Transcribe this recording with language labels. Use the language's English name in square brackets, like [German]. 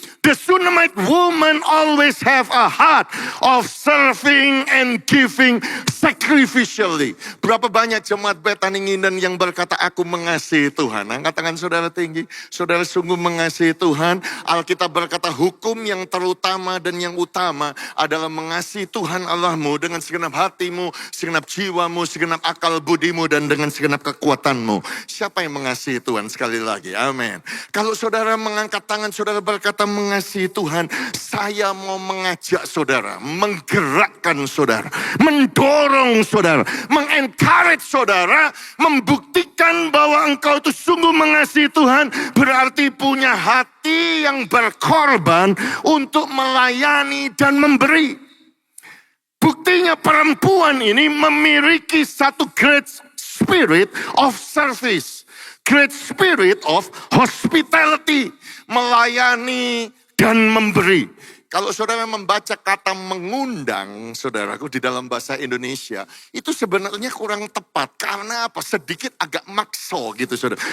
[English] The Shunammite woman always have a heart of serving and giving sacrificially. [Indonesian] Berapa banyak jemaat Betani Nginden yang berkata, aku mengasihi Tuhan. Angkat tangan saudara tinggi. Saudara sungguh mengasihi Tuhan. Alkitab berkata hukum yang terutama dan yang utama adalah mengasihi Tuhan Allahmu dengan segenap hatimu, segenap jiwamu, segenap akal budimu, dan dengan segenap kekuatanmu. Siapa yang mengasihi Tuhan? Sekali lagi, amin. Kalau saudara mengangkat tangan, saudara berkata mengasihi mengasihi Tuhan, saya mau mengajak saudara, menggerakkan saudara, mendorong saudara, mengencourage saudara, membuktikan bahwa engkau itu sungguh mengasihi Tuhan, berarti punya hati yang berkorban untuk melayani dan memberi. Buktinya perempuan ini memiliki satu [English] great spirit of service. Great spirit of hospitality. [Indonesian] Melayani dan memberi. Kalau saudara membaca kata mengundang, saudaraku, di dalam bahasa Indonesia, itu sebenarnya kurang tepat. Karena apa? Sedikit agak makso gitu, saudara.